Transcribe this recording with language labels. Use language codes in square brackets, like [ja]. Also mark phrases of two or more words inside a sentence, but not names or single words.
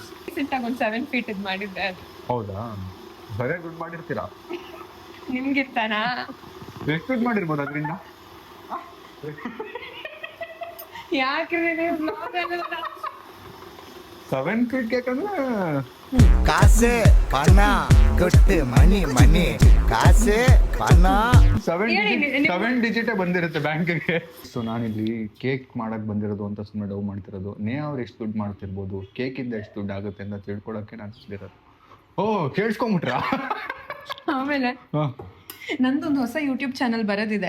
[kn] ರೀಸೆಂಟಾಗಿ ಒಂದು 7 feet ಇದು ಮಾಡಿದ್ದೆ. ಹೌದಾ? ಬರೇ ದುಡ್ಡು ಮಾಡಿರ್ತೀರಾ? ನಿಮ್ಗಿರ್ತಾನಾ? ಎಷ್ಟು ದುಡ್ಡು ಮಾಡಿರ್ಬೋದು ಅದರಿಂದ? ಯಾಕ್ರಿ ನೀವು 7 feet ಕೇಕ್ ಅಂದ್ರೆ [ta] காசு பணம் கொட்டு மணி மணி காசು பணம் [kn] 7 ಡಿಜಿಟೇ ಬಂದಿರುತ್ತೆ ಬ್ಯಾಂಕಿಗೆ. ಸೊ ನಾನಿಲ್ಲಿ ಕೇಕ್ ಮಾಡಕ್ ಬಂದಿರೋದು ಅಂತ ಸುಮ್ಮನೆ ಡೌ ಮಾಡ್ತಿರೋದು. ಅವ್ರು ಎಷ್ಟು ದುಡ್ಡು ಮಾಡ್ತಿರ್ಬೋದು, ಕೇಕಿಂದ ಎಷ್ಟು ದುಡ್ಡು ಆಗುತ್ತೆ ಅಂತ ತಿಳ್ಕೊಳಕ್ಕೆ ನಾನು ಬಂದಿರೋದು. ಓ, ಕೇಳಿಸ್ಕೊಂಬಿಟ್ರಾ? ಆಮೇಲೆ ನಂದೊಂದು ಹೊಸ ಯೂಟ್ಯೂಬ್ ಚಾನಲ್ ಬರೋದಿದೆ.